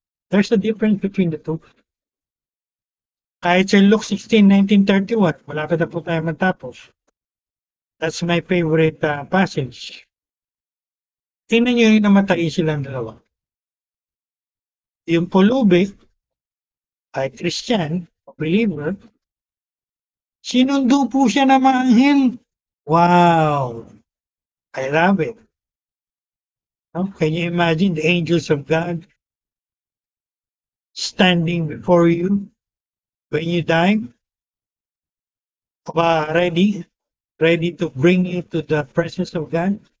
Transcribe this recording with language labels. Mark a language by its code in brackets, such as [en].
[en] There's a difference between the two. [tl] Kahit sa Luke 16:19-31, malapit na po tayo matapos. [en] That's my favorite passage. [tl] Tingnan nyo yung namatay silang dalawa. Yung pulubi ay Christian, believer, sinundo po siya ng mga anghel. [en] Wow! I love it. No? Can you imagine the angels of God standing before you when you die? Ready to bring you to the presence of God?